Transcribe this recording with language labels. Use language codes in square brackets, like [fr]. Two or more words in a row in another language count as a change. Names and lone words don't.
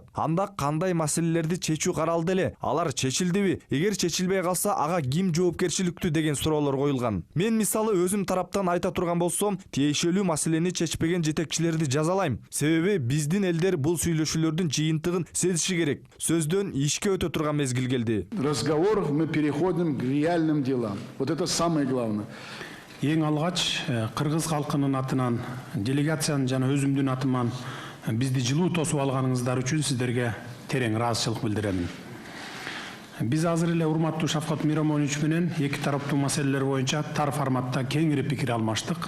[ky] Анда кандай маселелерди чечүү каралды эле, алар чечилдиби, эгер чечилбей калса ага ким жоопкерчиликтүү деген суроолор коюлган. Мен мисалы өзүм тараптан айта турган болсом, тиешелүү маселени чечпеген жетекчилерди жазалайм. Себеби биздин элдер бул сүйлөшүүлөрдүн жыйынтыгын сезиши керек. Сөздөн ишке өтө турган мезгил келди. [ru] Разговоров мы переходим к реальным делам. Вот это самое главное. [ky] Эң алгач кыргыз калкынын атынан, делегациянын жана өзүмдүн атыман бизди жылуу тосуп алганыңыздар үчүн сиздерге терең ыраазычылык билдирем. Биз азыр эле урматтуу Шавкат Миромонович менен эки тараптуу маселелер боюнча тар форматта кеңири пикир алмаштык.